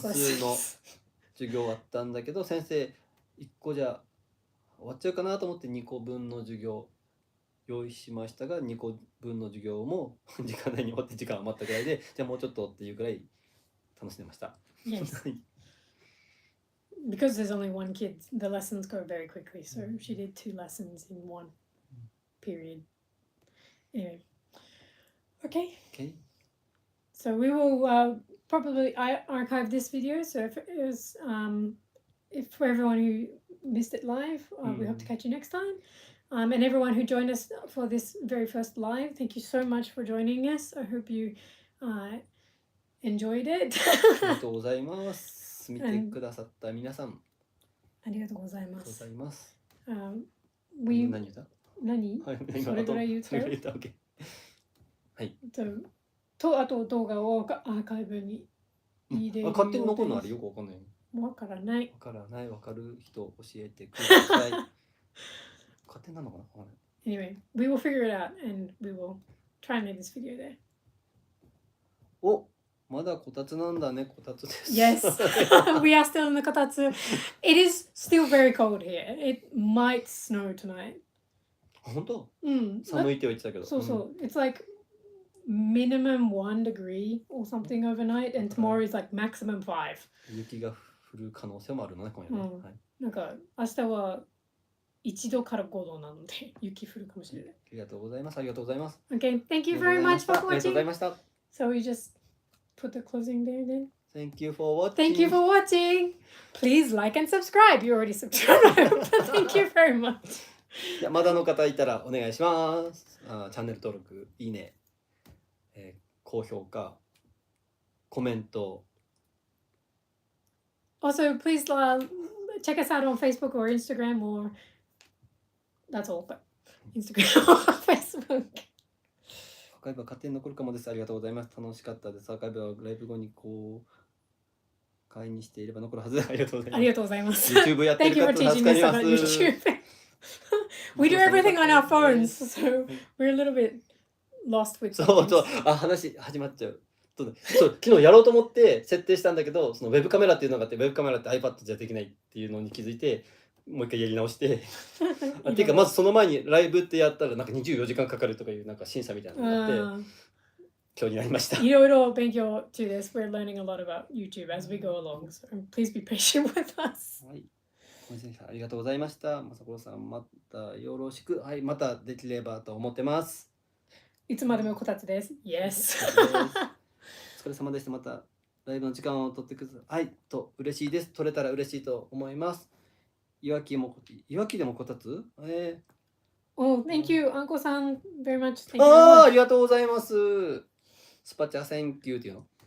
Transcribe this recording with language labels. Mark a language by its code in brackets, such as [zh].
[ja] 算数の授業あったんだけど、先生1個じゃ終わっちゃうかなと思って2個分の授業用意しましたが、2個分の授業も時間内に終わって時間余ったぐらいで、じゃあもうちょっとっていうくらい楽しんでました。 [en] Yes. Because there's only one kid, the lessons go very quickly. So she did two lessons in one period. Anyway. Okay. So we will probably archive this video. So if for everyone who missed it live, we hope to catch you next time. And everyone who joined us for this very first live, thank you so much for joining us. I hope you enjoyed it. [ja] ありがとうございます。見てくださった皆さん。ありがとうございます。何言った？何はい、それぐらい言ったそれぐらい言ったわけ。はい。あと動画をアーカイブに入れる勝手に残るのあれよくわかんない。わからない。わかる人教えてください。勝手なのかな。 [en] Anyway, we will figure it out and we will try and make this video there. [ja] お、まだこたつなんだね、こたつです。 [en] Yes, we are still in the こたつ。 It is still very cold here. It might snow tonight. [ja] 本当？うん。寒いって言ってたけど。そうそう。 [en] It's like minimum 1 degree or something overnight, and tomorrow is like maximum 5. [ja] 雪が降る可能性もあるのね、今夜ね。はい。なんか明日は1度から5度なので雪降るかもしれない。ありがとうございます。ありがとうございます。 [en] Okay, thank you very much for [ja] ありがとうござい [en] watching. [ja] ました。 [en] So we just put the closing there then. Thank you for watching. Thank you for watching. Please like and subscribe. You already subscribed. Thank you very much. [ja] まだの方いたらお願いします。チャンネル登録、いいね、高評価、コメント。 [en] Also, please check us out on Facebook or Instagram or that's all. But Instagram or Facebook. [ja] アーカイブは勝手に残るかもです。ありがとうございます。楽しかったです。アーカイブはライブ後に公開にしていれば残るはず。ありがとうございます。ありがとうございます。 YouTube やってる方助かります。 [en] We do everything on our phones, so we're a little bit lost with. [ja] そうそう、話始まっちゃう。そう昨日やろうと思って設定したんだけど、そのウェブカメラっていうのがあって、ウェブカメラって iPad じゃできないっていうのに気づいて、もう一回やり直して。っていうかまずその前にライブってやったらなんか24時間かかるとかいうなんか審査みたいなのがあって、今日になりました。いろいろ勉強中です。 [en] We're learning a lot about YouTube as we go along, so please be patient with us. [ja] はい。ありがとうございました。まさころさんまたよろしく。はい、またできればと思ってます。いつまでもこたつです。 [en] Yes. [ja] お疲れ様でした。またライブの時間を取ってください。と嬉しいです。取れたら嬉しいと思います。いわきでもこたつ [en] Oh, thank you, Uncle さん very much. Thank you. [ja] ありがとうございます。スパチャセンキューっていうの